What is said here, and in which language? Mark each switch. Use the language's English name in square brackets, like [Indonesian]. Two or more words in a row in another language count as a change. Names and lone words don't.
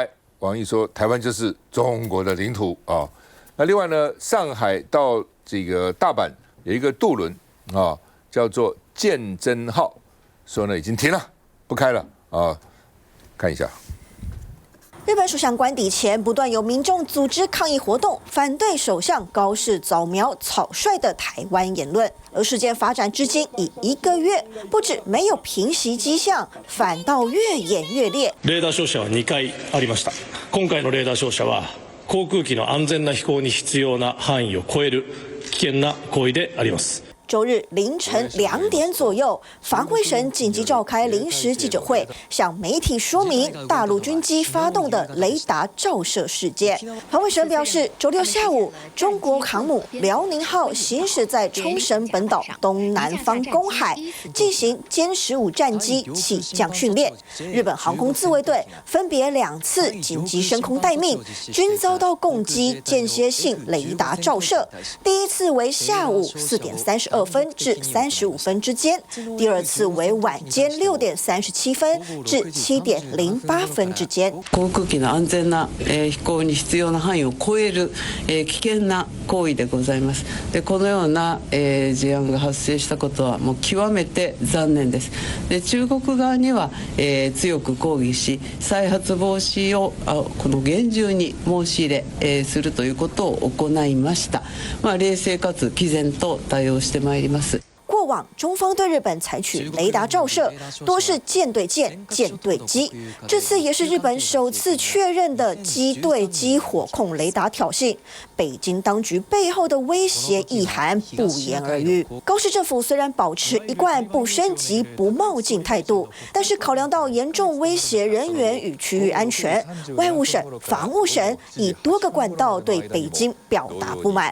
[Chinese] 王毅说：“台湾就是中国的领土那另外呢，上海到这个大阪有一个渡轮叫做鉴真号，说呢已经停了，不开了看一下。” 日本首相官邸前不断有民众组织抗议活动，反对首相高市早苗草率的台湾言论。而事件发展至今已1个月，不止没有平息迹象，反倒越演越烈。 [Japanese] レーダー照射は2回ありました。今回のレーダー照射は航空機の安全な飛行に必要な範囲を超える危険な行為であります。 [Chinese] 周日凌晨2点左右，防卫省紧急召开临时记者会，向媒体说明大陆军机发动的雷达照射事件。防卫省表示，周六下午，中国航母辽宁号行驶在冲绳本岛东南方公海，进行歼15战机起降训练。日本航空自卫队分别2次紧急升空待命，均遭到共机间歇性雷达照射。第一次为下午4点32 32分至35分之间，第二次为晚间6点37分至7点08分之间。 [Japanese] 航空機の安全な飛行に必要な範囲を超える危険な行為でございます。でこのような事案が発生したことはもう極めて残念です。で中国側には強く抗議し、再発防止をこの厳重に申し入れするということを行いました。冷静かつ毅然と対応してまいります。 [Chinese] 过往中方对日本采取雷达照射，多是舰对舰、舰对机，这次也是日本首次确认的机对机火控雷达挑衅。北京当局背后的威胁意涵不言而喻。高市政府虽然保持一贯不升级、不冒进态度，但是考量到严重威胁人员与区域安全，外务省、防务省以多个管道对北京表达不满。